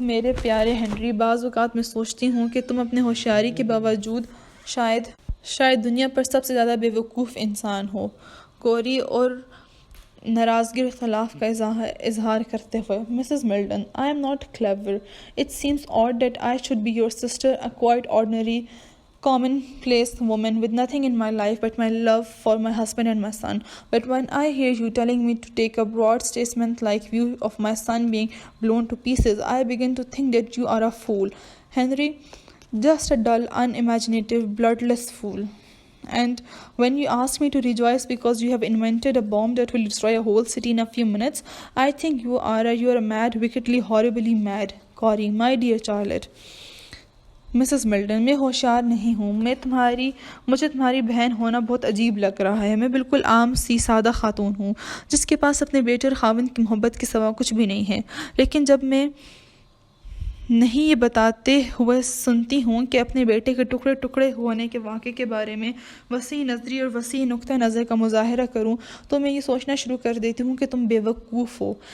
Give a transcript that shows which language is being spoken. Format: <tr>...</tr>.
<hi>मेरे प्यारे हेनरी, बाज़ औक़ात मैं सोचती हूँ कि तुम अपने होशियारी के बावजूद शायद दुनिया पर सबसे ज़्यादा बेवकूफ़ इंसान हो। कोरी, और नाराज़गी और इख्तलाफ का इजहार करते हुए, Mrs Milton,</hi> <en>I am not clever. It seems odd that I should be your sister, a quite ordinary commonplace woman with nothing in my life but my love for my husband and my son. But when I hear you telling me to take a broad statesman-like view of my son being blown to pieces, I begin to think that you are a fool, Henry, just a dull, unimaginative, bloodless fool. And when you ask me to rejoice because you have invented a bomb that will destroy a whole city in a few minutes, I think you are mad, wickedly, horribly mad. Corey, my dear Charlotte.</en> <hi>Mrs Milton, मैं होशियार नहीं हूँ. मुझे तुम्हारी बहन होना बहुत अजीब लग रहा है. मैं बिल्कुल आम सी सादा खातून हूँ जिसके पास अपने बेटे और खाविंद की मोहब्बत के सिवा कुछ भी नहीं है. लेकिन जब मैं नहीं ये बताते हुए सुनती हूँ कि अपने बेटे के टुकड़े टुकड़े होने के वाक़े के बारे में वसी नज़री और वसी नुक्ता नज़र का मुज़ाहरा करूँ, तो मैं ये सोचना शुरू कर देती हूँ कि तुम बेवकूफ़ हो.</hi>